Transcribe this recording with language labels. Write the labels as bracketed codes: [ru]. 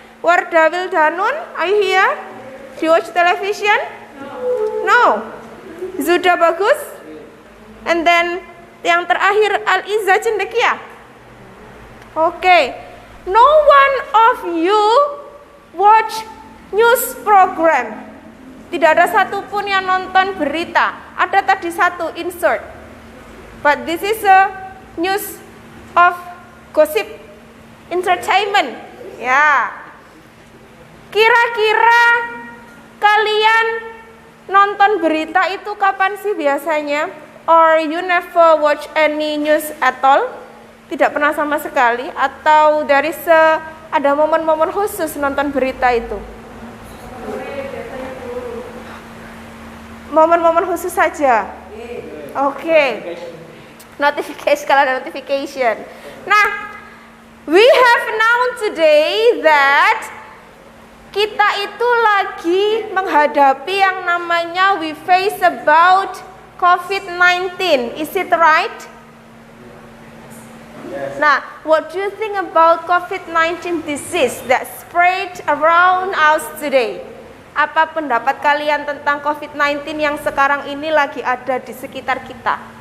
[en] Warda Wildanun, are you here? Do you watch television? No. Zuda Bagus? And then [id] yang terakhir [en] Al-Izza Cendekia? Okay. No one of you watch news program. [id] Tidak ada satupun yang nonton berita. Ada tadi satu insert. [en] But this is a news of gossip entertainment. Ya. [id] Kira-kira kalian nonton berita itu kapan sih biasanya? [en] Or you never watch any news at all? [id] Tidak pernah sama sekali? Atau ada momen-momen khusus nonton berita itu? momen-momen khusus saja. Oke. Notification, kalau ada notification. [en] Nah, we have known today that [id] kita itu lagi menghadapi yang namanya [en] we face about COVID-19. Is it right? Nah, what do you think about COVID-19 disease that spread around us today? [id] Apa pendapat kalian tentang COVID-19 yang sekarang ini lagi ada di sekitar kita?